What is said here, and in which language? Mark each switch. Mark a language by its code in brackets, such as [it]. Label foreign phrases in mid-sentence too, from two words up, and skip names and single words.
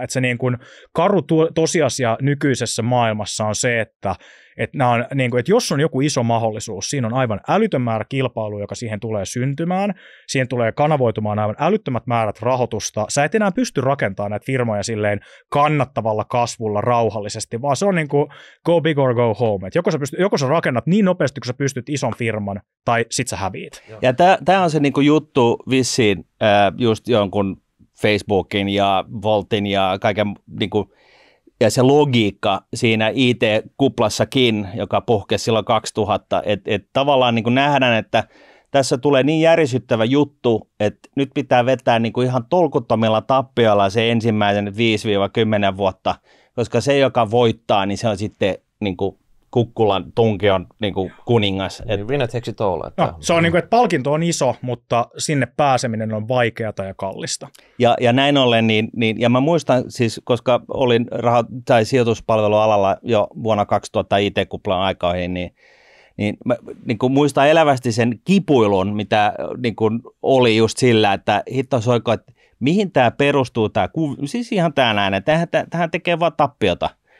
[fi] Että se niin kuin karu tosiasia nykyisessä maailmassa on se, että nämä on, niin kuin, että jos on joku iso mahdollisuus, siinä on aivan älytön määrä kilpailua, joka siihen tulee syntymään, siihen tulee kanavoitumaan aivan älyttömät määrät rahoitusta, sä et enää pysty rakentamaan näitä firmoja silleen kannattavalla kasvulla rauhallisesti, vaan se on niin kuin [en] go big or go home, [fi] että joko sä rakennat niin nopeasti, kun sä pystyt ison firman, tai sit sä häviit. Ja tämä on se niin kuin juttu vissiin just jonkun Facebookin ja Voltin ja kaiken niin kuin, ja se logiikka siinä IT-kuplassakin, joka puhkesi silloin 2000, että tavallaan niin kuin nähdään, että tässä tulee niin järisyttävä juttu, että nyt pitää vetää niin kuin ihan tolkuttomilla tappioilla se ensimmäisen 5-10 vuotta, koska se, joka voittaa, niin se on sitten niin kuin kukkulan tunkion niin kuin kuningas. [en] Winner takes it all. [fi] Se on niin kuin, että palkinto on iso, mutta sinne pääseminen on vaikeata ja kallista. Ja näin ollen, ja mä muistan siis, koska olin sijoituspalvelualalla jo vuonna 2000 IT-kuplan aikoihin, niin mä niin kuin muistan elävästi sen kipuilun, mitä niin kuin oli just sillä, että hitto soiko, että mihin tämä perustuu, siis ihan tämä näin, että tähän tekee vaan tappiota.